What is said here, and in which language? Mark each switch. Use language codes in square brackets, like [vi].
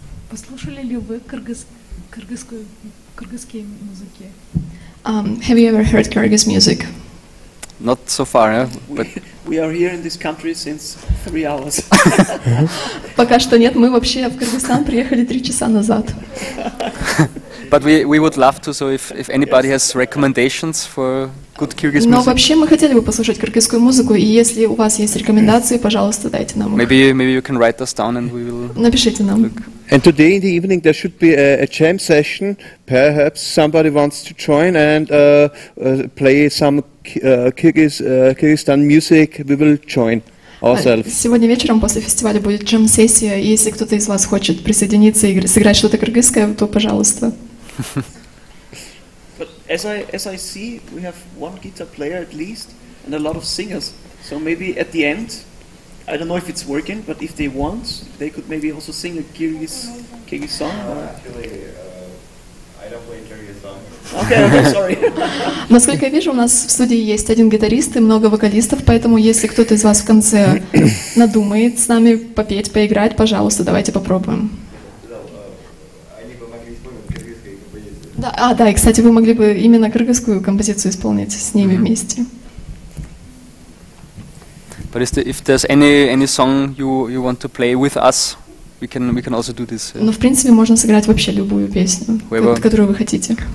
[ru] Послушали ли вы кыргызские музыки? [en] Have you ever heard Kyrgyz music? Not so far, but we are here in this country since 3 hours. [ru] Пока что нет, мы вообще в Кыргызстан приехали 3 часа назад. [en] But we would love to, so if anybody has recommendations for good Kyrgyz music. [ru] Но вообще мы хотели бы послушать кыргызскую музыку, и если у вас есть рекомендации, пожалуйста, дайте нам их. [en] Maybe you can write us down and we will. [ru] Напишите нам. [en] And today in the evening there should be a jam session. Perhaps somebody wants to join and play some Kyrgyzstan music. We will join ourselves. [ru] Сегодня вечером после фестиваля будет джем-сессия, и если кто-то из вас хочет присоединиться и сыграть что-то кыргызское, то пожалуйста. [en] But as I see, we have 1 guitar player at least and a lot of singers. So maybe at the end, I don't know if it's working, but if they want, they could maybe also sing a Kyrgyz song. Actually, I don't play Kyrgyz songs. Okay, sorry. [ru] Насколько я вижу, у нас в студии есть 1 гитарист и много вокалистов, поэтому если кто-то из вас в конце надумает с нами попеть, поиграть, пожалуйста, давайте попробуем. Да, и, кстати, вы могли бы именно кыргызскую композицию исполнить с ними вместе. [en] But if there's any song you want to play with us, we can also do this. [ru] Но в принципе можно сыграть вообще любую песню, которую вы хотите.